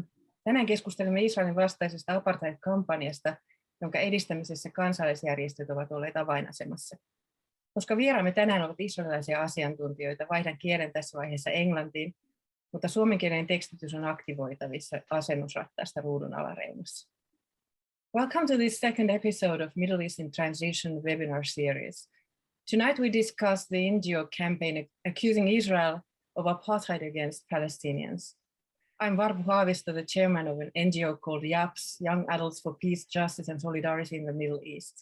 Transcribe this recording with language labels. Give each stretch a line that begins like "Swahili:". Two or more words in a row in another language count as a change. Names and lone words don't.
Finnish: Tänään keskustelemme Israelin vastaisesta Apartheid-kampanjasta, jonka edistämisessä kansallisjärjestöt ovat olleet avainasemassa. Koska vieraamme tänään ovat israelilaisia asiantuntijoita, vaihdan kielen tässä vaiheessa englantiin, mutta suomenkielinen tekstitys on aktivoitavissa asennusrattaasta ruudun alareunassa.
English: Welcome to this second episode of Middle East in Transition webinar series. Tonight we discuss the NGO campaign accusing Israel of apartheid against Palestinians. I'm Varpu Haavisto, the chairman of an NGO called YAPS, Young Adults for Peace, Justice and Solidarity in the Middle East.